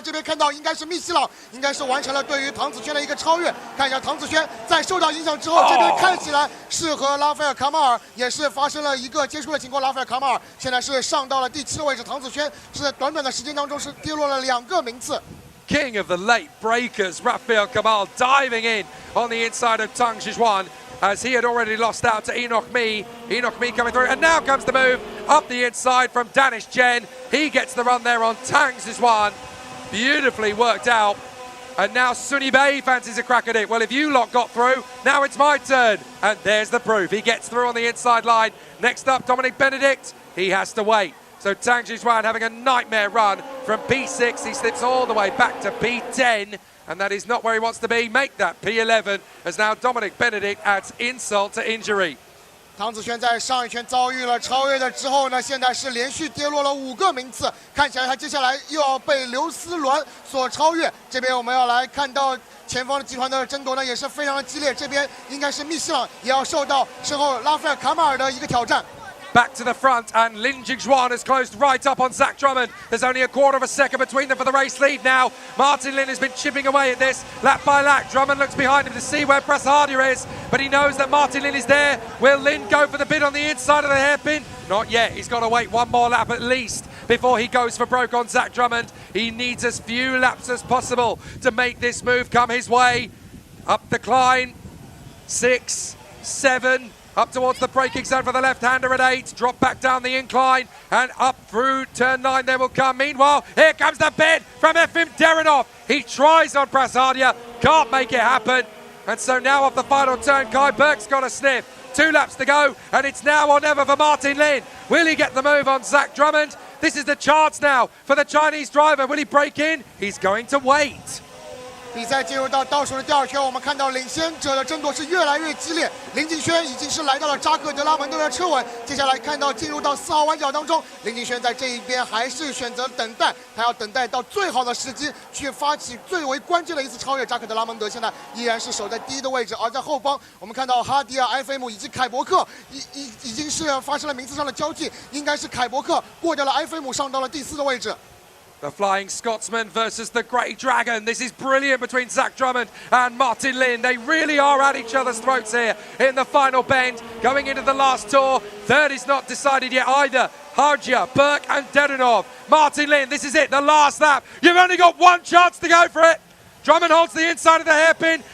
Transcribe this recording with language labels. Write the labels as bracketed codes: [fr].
[zh] 这边看到应该是密西朗，应该是完成了对于唐子轩的一个超越。看一下唐子轩在受到影响之后，这边看起来是和拉斐尔卡马尔也是发生了一个接触的情况。拉斐尔卡马尔现在是上到了第7的位置，唐子轩是在短短的时间当中是跌落了2个名次。 [en] King of the late breakers, Rafael Kamal diving in on the inside of Tang Zhixuan, as he had already lost out to Enoch Me. Enoch Me coming through, and now comes the move up the inside from Danish Chen. He gets the run there on Tang Zhixuan. Beautifully worked out. And now Sunny Bay fancies a crack at it. Well, if you lot got through, now it's my turn. And there's the proof. He gets through on the inside line. Next up, Dominic Benedict. He has to wait. So Tang Zhixuan having a nightmare run from P6. He slips all the way back to P10. And that is not where he wants to be. Make that P11 as now Dominic Benedict adds insult to injury. 唐子轩在上一圈遭遇了超越的之后呢，现在是连续跌落了5个名次，看起来他接下来又要被刘思鸾所超越。这边我们要来看到前方的集团的争夺呢，也是非常的激烈。这边应该是密西朗也要受到身后拉斐尔卡马尔的一个挑战。 Back to the front, and Lin Jingzhuan has closed right up on Zach Drummond. There's only a quarter of a second between them for the race lead now. Martin Lin has been chipping away at this, lap by lap. Drummond looks behind him to see where Prasadia is, but he knows that Martin Lin is there. Will Lin go for the bid on the inside of the hairpin? Not yet. He's got to wait one more lap at least before he goes for broke on Zach Drummond. He needs as few laps as possible to make this move come his way. Up the climb, 6, 7, up towards the braking zone for the left-hander at 8, drop back down the incline, and up through turn 9 they will come. Meanwhile, here comes the bid from Efim Derinov. He tries on Prasadia, can't make it happen, and so now off the final turn, Kai Berg's got a sniff. 2 laps to go, and it's now or never for Martin Lin. Will he get the move on Zach Drummond? This is the chance now for the Chinese driver. Will he break in? He's going to wait. [zh] 比赛进入到倒数的第2圈，我们看到领先者的争夺是越来越激烈。林敬轩已经是来到了扎克德拉蒙德的车尾，接下来看到进入到4号弯角当中，林敬轩在这一边还是选择等待，他要等待到最好的时机去发起最为关键的一次超越。扎克德拉蒙德现在依然是守在第1的位置，而在后方我们看到哈迪尔、FM 以及凯伯克已经是发生了名次上的交替，应该是凯伯克过掉了 FM 上到了第4的位置。 [en] The Flying Scotsman versus the Grey Dragon. This is brilliant between Zach Drummond and Martin Lin. They really are at each other's throats here in the final bend. Going into the last tour. Third is not decided yet either. Harja, Burke and Derinov. Martin Lin, this is it, the last lap. You've only got one chance to go for it. Drummond holds the inside of the hairpin.